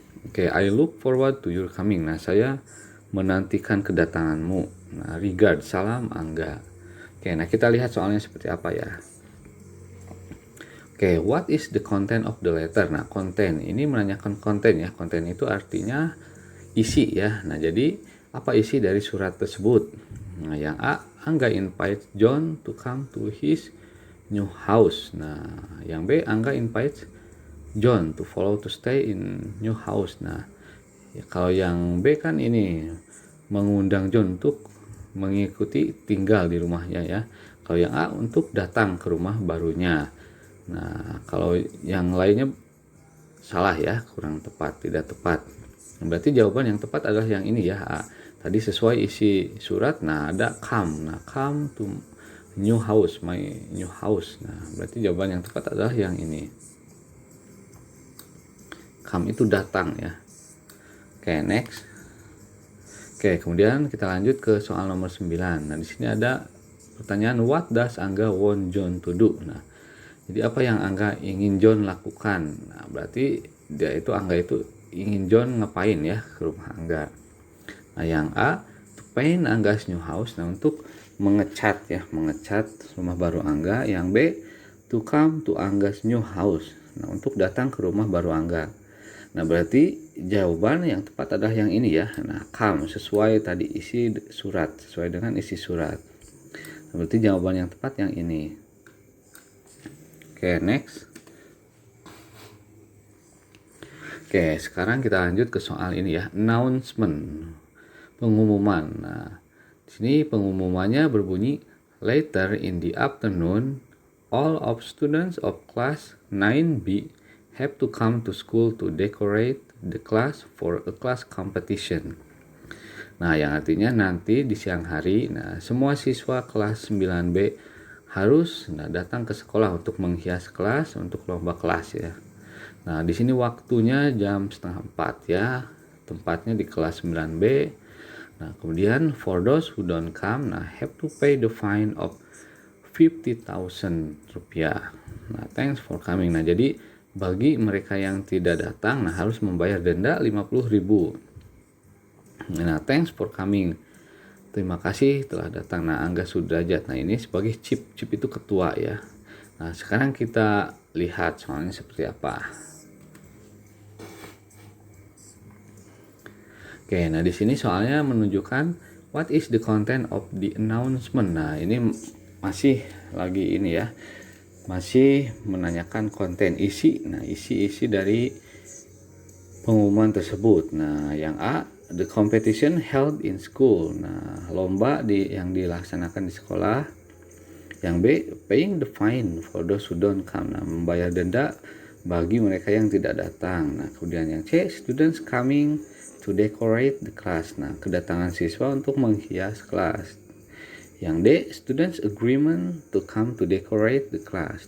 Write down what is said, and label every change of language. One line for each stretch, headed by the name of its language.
English: Oke, I look forward to your coming.
Indonesian: Nah, saya menantikan kedatanganmu. Nah, regard, salam Angga. Oke, nah kita lihat soalnya seperti apa ya.
English: Oke, what is the content of the letter?
Indonesian: Nah, konten ini menanyakan konten ya. Konten itu artinya isi ya. Nah, jadi apa isi dari surat tersebut? Nah, yang A,
English: Angga invite John to come to his new house.
Indonesian: Nah, yang B,
English: Angga invite John to follow to stay in new house.
Indonesian: Nah, ya, kalau yang B kan ini mengundang John untuk mengikuti tinggal di rumahnya ya. Kalau yang A untuk datang ke rumah barunya. Nah, kalau yang lainnya salah ya, kurang tepat, tidak tepat. Berarti jawaban yang tepat adalah yang ini ya, A. Tadi sesuai isi surat, nah ada come. Nah,
English: come to new house, my new house.
Indonesian: Nah, berarti jawaban yang tepat adalah yang ini. Come itu datang ya. Oke, next. Oke, kemudian kita lanjut ke soal nomor 9. Nah, di sini ada pertanyaan
English: what does Angga want John to do.
Indonesian: Nah, jadi apa yang Angga ingin John lakukan? Nah, berarti Angga itu ingin John ngapain ya ke rumah Angga. Nah, yang A,
English: to paint Angga's new house.
Indonesian: Nah, untuk mengecat rumah baru Angga. Yang B,
English: to come to Angga's new house.
Indonesian: Nah, untuk datang ke rumah baru Angga. Nah, berarti jawaban yang tepat adalah yang ini ya. Nah, come sesuai tadi isi surat, sesuai dengan isi surat. Nah, berarti jawaban yang tepat yang ini. Oke, next. Oke, sekarang kita lanjut ke soal ini ya, announcement, pengumuman. Nah, di sini pengumumannya berbunyi,
English: later in the afternoon, all of students of class 9B have to come to school to decorate the class for a class competition.
Indonesian: Nah, yang artinya nanti di siang hari, nah semua siswa kelas 9B harus datang ke sekolah untuk menghias kelas untuk lomba kelas ya. Nah, di sini waktunya jam 3:30 ya. Tempatnya di kelas 9B. Nah, kemudian
English: for those who don't come, nah have to pay the fine of 50.000 rupiah.
Indonesian: Nah,
English: thanks for coming.
Indonesian: Nah, jadi bagi mereka yang tidak datang, nah harus membayar denda 50.000. Nah,
English: thanks for coming.
Indonesian: Terima kasih telah datang. Nah, Angga Sudrajat. Nah, ini sebagai Chip itu ketua ya. Nah, sekarang kita lihat soalnya seperti apa.
English: Oke,
Indonesian: nah di sini soalnya menunjukkan
English: what is the content of the announcement.
Indonesian: Nah, ini masih lagi ini ya. Masih menanyakan konten isi. Nah, isi dari pengumuman tersebut. Nah, yang A,
English: the competition held in school.
Indonesian: Nah, lomba yang dilaksanakan di sekolah. Yang B,
English: paying the fine for those who don't come.
Indonesian: Nah, membayar denda bagi mereka yang tidak datang. Nah, kemudian yang C,
English: students coming to decorate the class.
Indonesian: Nah, kedatangan siswa untuk menghias kelas. Yang D,
English: students agreement to come to decorate the class.